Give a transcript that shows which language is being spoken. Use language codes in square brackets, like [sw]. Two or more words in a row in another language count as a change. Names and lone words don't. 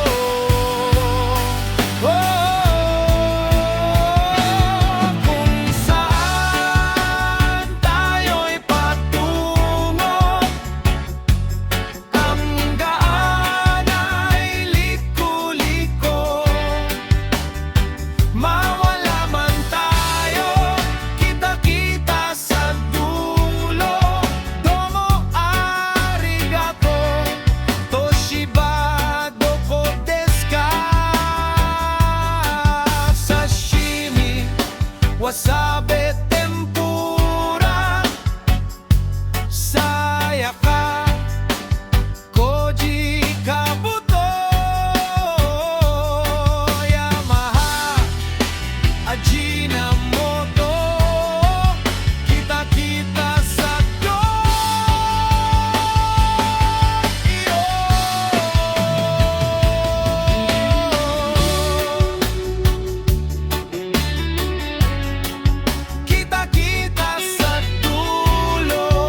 [tl] Kung saan tayo'y patungo, ang daan ay liko-liko. Mawala man tayo, kita-kita sa dulo. [ja] どうも ありがとう、東芝 どこ ですか? 刺身、わさび、天ぷら、さやか、麹、兜, [tl] Yamaha, Ajinomoto, kita-kita sa Tokyo. Kita-kita sa dulo,